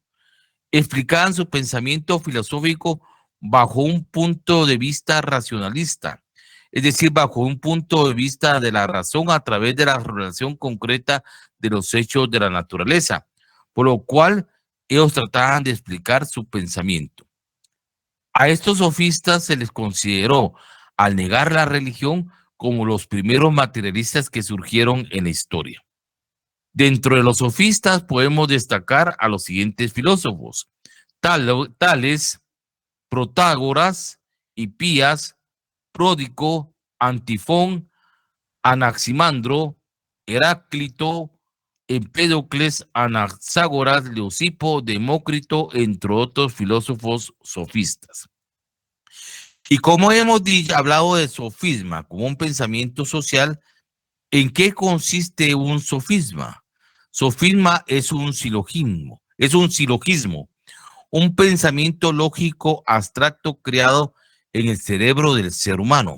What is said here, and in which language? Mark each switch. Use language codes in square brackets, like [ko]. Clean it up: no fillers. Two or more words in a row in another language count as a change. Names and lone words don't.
[es] Explicaban su pensamiento filosófico bajo un punto de vista racionalista, es decir, bajo un punto de vista de la razón a través de la relación concreta de los hechos de la naturaleza, por lo cual ellos trataban de explicar su pensamiento. A estos sofistas se les consideró, al negar la religión, como los primeros materialistas que surgieron en la historia. Dentro de los sofistas podemos destacar a los siguientes filósofos: Tales, Protágoras, Hipías, Pródico, Antifón, Anaximandro, Heráclito, Empédocles, Anaxágoras, Leucipo, Demócrito, entre otros filósofos sofistas. Y como hemos hablado de sofisma como un pensamiento social, ¿en qué consiste un sofisma? Sofisma es un silogismo, un pensamiento lógico abstracto creado en el cerebro del ser humano.